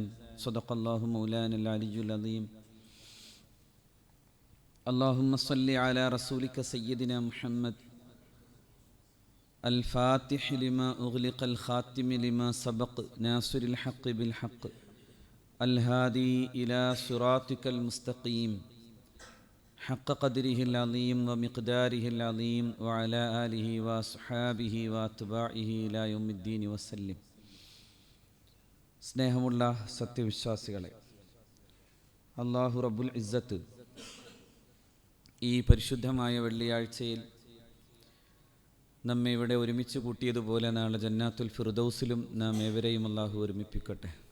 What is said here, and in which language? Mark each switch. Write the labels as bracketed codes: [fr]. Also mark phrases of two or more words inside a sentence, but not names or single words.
[ar] صدق الله مولانا العلي العظيم. اللهم صل على رسولك سيدنا محمد الفاتح لما أغلق الخاتم لما سبق ناصر الحق بالحق الهادي إلى صراطك المستقيم حق قدره العظيم ومقداره العظيم وعلى آله وصحابه واتباعه إلى يوم الدين وسلم. [ml] സ്നേഹമുള്ള സത്യവിശ്വാസികളെ, [ar] الله رب العزة [ml] ഈ പരിശുദ്ധമായ വെള്ളിയാഴ്ചയിൽ നമ്മെ ഇവിടെ ഒരുമിച്ച് കൂട്ടിയതുപോലെ നാളെ ജന്നാത്തുൽ ഫിർദൗസിലും നാം ഏവരെയും അല്ലാഹു ഒരുമിപ്പിക്കട്ടെ.